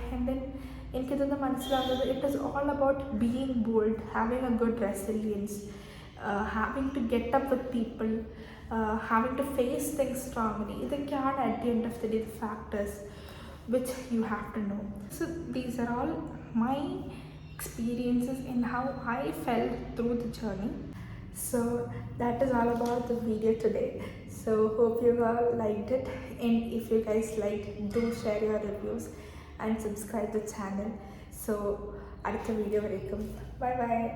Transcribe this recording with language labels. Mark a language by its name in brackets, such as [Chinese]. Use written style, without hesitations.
[English] And then [Malayalam] എനിക്കിതൊന്ന് മനസ്സിലാകുന്നത് [English] It is all about being bold, having a good resilience, having to get up with people, having to face things strongly. ഇതൊക്കെയാണ് at the end of the day the factors which you have to know. So these are all my experiences and how I felt through the journey. So that is all about the video today. So hope you all liked it, and if you guys liked, do share your reviews and subscribe the channel. [Malayalam] So അടുത്ത video വരേക്കും bye bye.